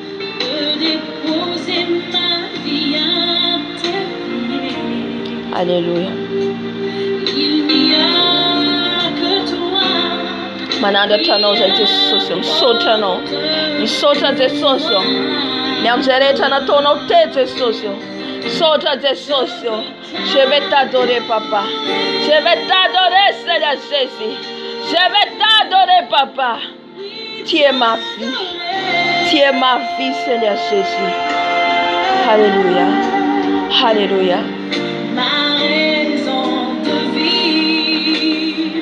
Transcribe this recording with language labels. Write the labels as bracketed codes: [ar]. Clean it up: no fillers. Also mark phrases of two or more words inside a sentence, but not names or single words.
[mg] Halleluja. Manandratra anao zay Jesosy, misaotra anao. Misaotra Jesosy. Ny amin'izay rehetra nataonao te Jesosy. Saotra Jesosy. [fr] Je vais t'adorer papa. Je vais t'adorer Seigneur Jésus. Je vais t'adorer papa. Tu es ma vie. Tu es ma vie Seigneur Jésus. Alléluia. Alléluia. Ma raison de vivre,